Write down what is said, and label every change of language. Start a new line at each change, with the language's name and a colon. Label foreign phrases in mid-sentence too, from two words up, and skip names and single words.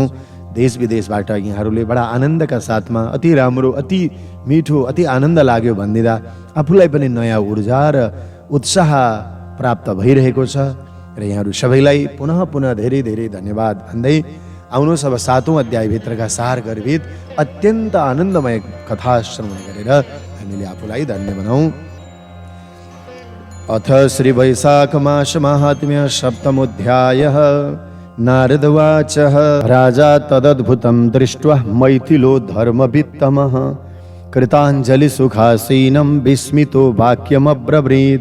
Nepali: देश विदेशबाट यहाँहरूले बडा आनन्दका साथमा अति राम्रो, अति मिठो, अति आनन्द लाग्यो भनिदिँदा आफूलाई पनि नयाँ ऊर्जा र उत्साह प्राप्त भइरहेको छ र यहाँहरू सबैलाई पुनः पुनः धेरै धेरै धन्यवाद भन्दै आउनुहोस् अब 7औं अध्यायभित्रका सार गर्भित अत्यन्त आनन्दमय कथा श्रवण गरेर हामीले आफूलाई धन्य बनाऊ।
Sanskrit: अथ श्री वैशाख मास महात्म्य सप्तमोऽध्यायः। नारद उवाच राजा तदद्भुतं दृष्ट्वा मैथिलो धर्मवित्तमः कृताञ्जलि सुखासीनं विस्मितो वाक्यमब्रवीत्।